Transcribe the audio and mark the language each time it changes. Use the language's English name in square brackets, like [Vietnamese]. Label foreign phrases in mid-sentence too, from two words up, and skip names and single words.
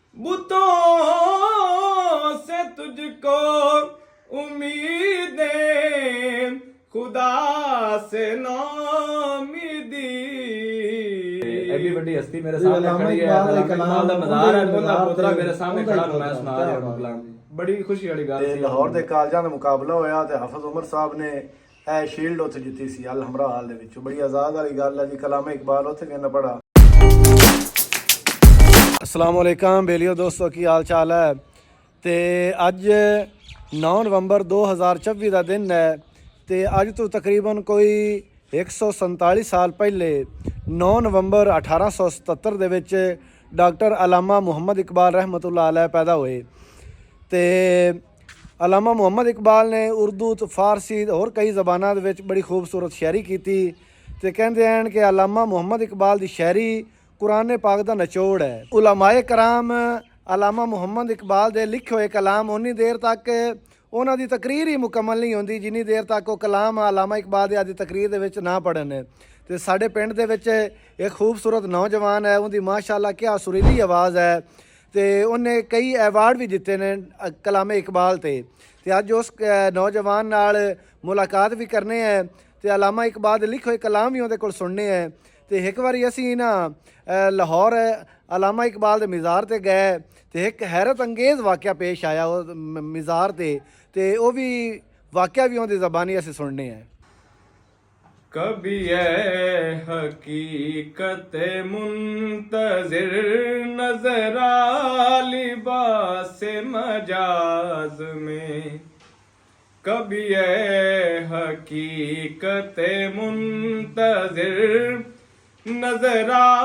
[Urdu] بتوں سے تجھ کو امیدیں، خدا سے ناامیدی۔ [Punjabi] ایڈی بڑی ہستی میرے سامنے کھڑی ہے، علامہ اقبال دا مزار ہے، انہاں پوترا میرے سامنے کھڑا ہے، [Urdu] میں سنا رہا ہوں کلام۔ [Punjabi] بڑی خوشی والی گل سی۔ لاہور دے کالجاں دا مقابلہ ہویا تے حافظ عمر صاحب نے اے شیلڈ اتھے جیتی سی الحمرا ہال دے وچ۔ بڑی آزاد والی گل ہے جی، کلام اقبال اتھے بھی انہیں پڑھا۔ السلام علیکم بیلیو دوستو، کی حال چال ہے؟ تے اج 9 نومبر 2024 دا دن ہے تے اج تو تقریباً کوئی 147 سال پہلے 9 نومبر 1877 دے وچ ڈاکٹر علامہ محمد اقبال رحمۃ اللہ علیہ پیدا ہوئے۔ تے علامہ محمد اقبال نے اردو تو فارسی اور کئی زباناں دے وچ بڑی خوبصورت شاعری کیتی تے کہندے ہیں کہ علامہ محمد اقبال دی شاعری قرآن پاک دا نچوڑ ہے۔ علماء کرام علامہ محمد اقبال دے لکھے ہوئے کلام اُنی دیر تک انہاں دی تقریر ہی مکمل نہیں ہوندی جنی دیر تک وہ کلام علامہ اقبال دی آدھی تقریر دے وچ نہ پڑھن۔ تے ساڈے پنڈ دے وچ ایک خوبصورت نوجوان ہے، ان دی ماشاءاللہ کیا سریلی آواز ہے تے انہیں کئی ایوارڈ بھی جتے نے کلام اقبال تے اج اس نوجوان نال ملاقات بھی کرنے ہیں تے علامہ اقبال دے لکھے ہوئے کلام بھی اندے کول سننے ہیں۔ تے ایک واری اسی نا لاہور علامہ اقبال دے مزار تے گئے تے ایک حیرت انگیز واقعہ پیش آیا وہ مزار تے وہ بھی واقعہ بھی اندی زبانی اسی سننے ہیں۔ [Urdu] کبھی اے حقیقت منتظر نظر آ لباس مجاز میں، کبھی اے حقیقت منتظر نظر آ